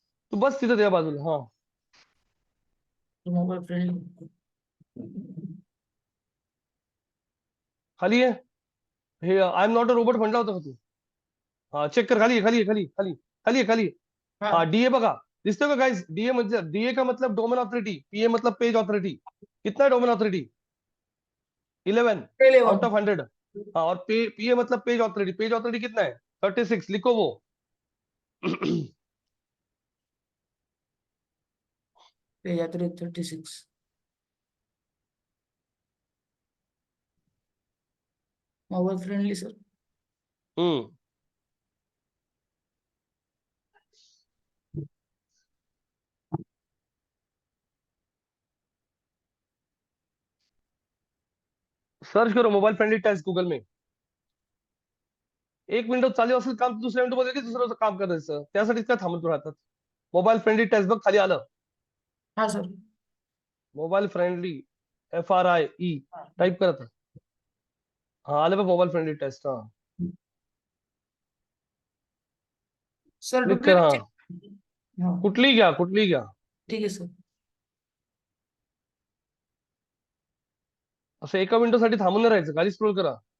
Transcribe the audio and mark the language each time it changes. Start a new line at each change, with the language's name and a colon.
Marathi: तू बस तिथं त्या बाजूला. हा मोबाईल फ्रेंडली. खाली आहे. हे I am not a robot म्हटलं होतं का तू? हा चेक कर. खाली आहे, खाली आहे, खाली खाली खाली आहे, खाली. हाँ
Hindi: हाँ
Marathi: डीए बघा दिसतोय का गाइस?
Hindi: डीए मतलब डीए का मतलब डोमेन ऑथॉरिटी. पीए मतलब पेज ऑथॉरिटी. कितना है डोमेन ऑथॉरिटी? 11 out of 100. हाँ और पीए मतलब पेज ऑथॉरिटी. पेज ऑथॉरिटी कितना है? 36. लिखो वो. Page authority 36.
English: Mobile friendly sir.
Hindi: हम्म सर्च करो मोबाईल फ्रेंडली टेस्ट गूगल में.
Marathi: एक विंडो चालू असेल काम दुसऱ्या विंडो मध्ये दुसरं काम करायचं. त्यासाठी काय थांबत राहतात. मोबाईल फ्रेंडली टेस्ट बघ खाली आलं.
Hindi: हाँ sir.
Marathi: Mobile friendly FRIE type करत. हा आलं बघ मोबाईल फ्रेंडली टेस्ट. हा
English: sir
Marathi: क्लिक कर. हा
English: Duplicate. हाँ
Marathi: कुठली घ्या, कुठली घ्या.
Hindi: ठीक है सर.
Marathi: असं एका मिनिटो साठी थांबून नाही राहायचं. खाली स्क्रोल करा.